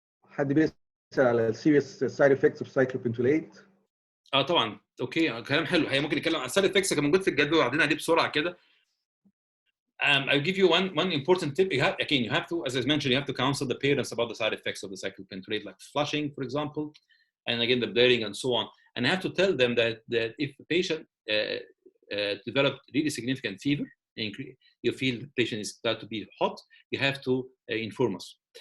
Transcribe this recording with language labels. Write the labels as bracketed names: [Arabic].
[Arabic] حد بيسأل على [English] serious side effects of cyclopentolate. [Arabic] طبعا. اوكي، كلام حلو. هي ممكن نتكلم عن السايد افكتس كان موجود في الجدول وعدينا عليه بسرعه كده. [English] I'll give you one important tip. You have to, as I mentioned, you have to counsel the parents about the side effects of the cyclopentolate, like flushing, for example. and again the blurring and so on. And I have to tell them that if the patient developed really significant fever, you feel the patient is start to be hot, you have to inform us.